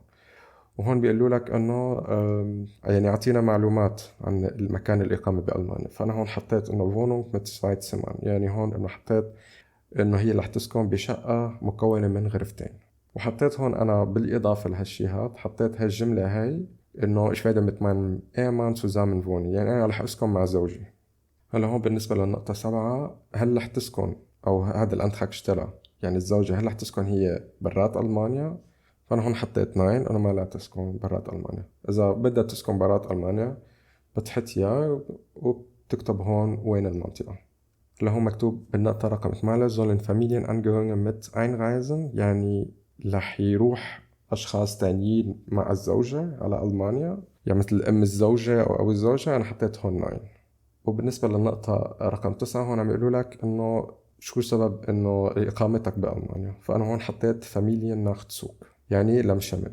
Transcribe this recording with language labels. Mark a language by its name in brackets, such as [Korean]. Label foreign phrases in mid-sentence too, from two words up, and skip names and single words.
[Arabic] وهون بيقولوا لك إنه يعني أعطينا معلومات عن المكان الإقامة بألمانيا. فأنا هون حطيت إنه [German] Wohnung mit zwei Zimmern، [Arabic] يعني هون إنه حطيت إنه هي رح تسكن بشقة مكونة من غرفتين. وحطيت هون أنا بالإضافة لهالشيهات حطيت هالجملة هاي إنه إيش فايدة [German] mit meinem Ehemann zusammen wohnen، [Arabic] يعني أنا رح أسكن مع زوجي. هلا هون بالنسبة للنقطة 7، هل رح تسكن أو هذا الأنتراك اشترى، يعني الزوجة هل رح تسكن هي برات ألمانيا؟ فأنا هون حطيت ناين، أنا ما لا تسكن برات ألمانيا. إذا بدها تسكن برات ألمانيا بتحط يا وبتكتب هون وين المنطقة. هلا هون مكتوب بالنقطة رقم 8 [German] sollen Familienangehörige mit einreisen، [Arabic] يعني رح يروح أشخاص تانيين مع الزوجة على ألمانيا، يعني مثل أم الزوجة أو أبو الزوجة. أنا حطيت هون ناين. وبالنسبة للنقطة رقم 9 هون عم يقولوا لك إنه شو سبب إنه إقامتك بألمانيا. فأنا هون حطيت [German] Familien Nachzug، [Arabic] يعني لم شمل.